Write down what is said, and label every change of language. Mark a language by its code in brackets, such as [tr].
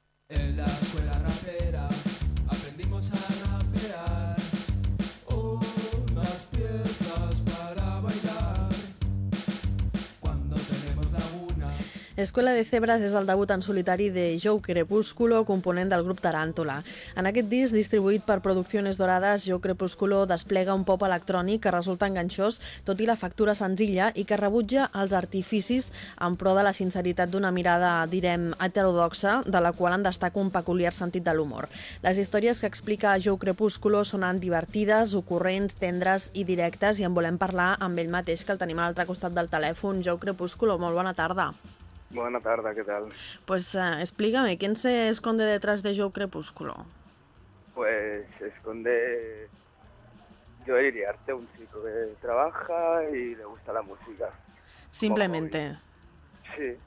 [es] En la escuela rapera aprendimos a rapear. Unas piezas para bailar. Cuando tenemos laguna. [ca] Escuela de Cebras és el debut en solitari de Joe Crepúsculo, component del grup Taràntula. En aquest disc, distribuït per Producciones Dorades, Joe Crepúsculo desplega un pop electrònic que resulta enganxós, tot i la factura senzilla, i que rebutja els artificis en pro de la sinceritat d'una mirada, direm, heterodoxa, de la qual en destaca un peculiar sentit de l'humor. Les històries que explica Joe Crepúsculo sonen divertides, ocorrents, tendres i directes, i en volem parlar amb ell mateix, que el tenim a l'altre costat del telèfon. Joe Crepúsculo, molt bona tarda. Bona tarda, què tal? [es] Pues explícame, ¿quién se esconde detrás de Joe Crepúsculo? Pues se esconde, yo diría, Arte, un chico que trabaja y le gusta la música. Simplemente. Sí.